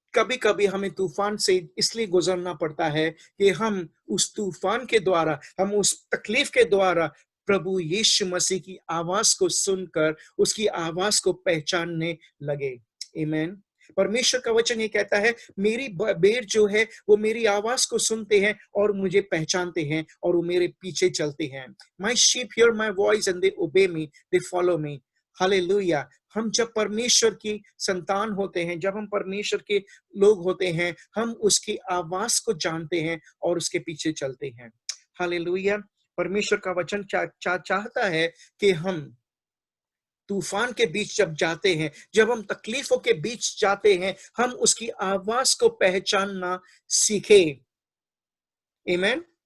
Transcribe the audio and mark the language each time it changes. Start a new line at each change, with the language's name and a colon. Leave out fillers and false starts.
Hindi: कभी कभी हमें तूफान से इसलिए गुजरना पड़ता है कि हम उस तूफान के द्वारा, हम उस तकलीफ के द्वारा प्रभु यीशु मसीह की आवाज को सुनकर उसकी आवाज को पहचानने लगे। आमीन। परमेश्वर का वचन ये कहता है, मेरी भेड़ जो है वो मेरी आवाज को सुनते हैं और मुझे पहचानते हैं और वो मेरे पीछे चलते हैं।
English: My sheep hear my voice and they obey me, they follow me.
Hindi: Hallelujah. हम जब परमेश्वर की संतान होते हैं, जब हम परमेश्वर के लोग होते हैं, हम उसकी आवाज को जानते हैं और उसके पीछे चलते हैं। हालेलुया। परमेश्वर का वचन चाहता है कि हम तूफान के बीच जब जाते हैं, जब हम तकलीफों के बीच जाते हैं, हम उसकी आवाज को पहचानना सीखें। आमीन।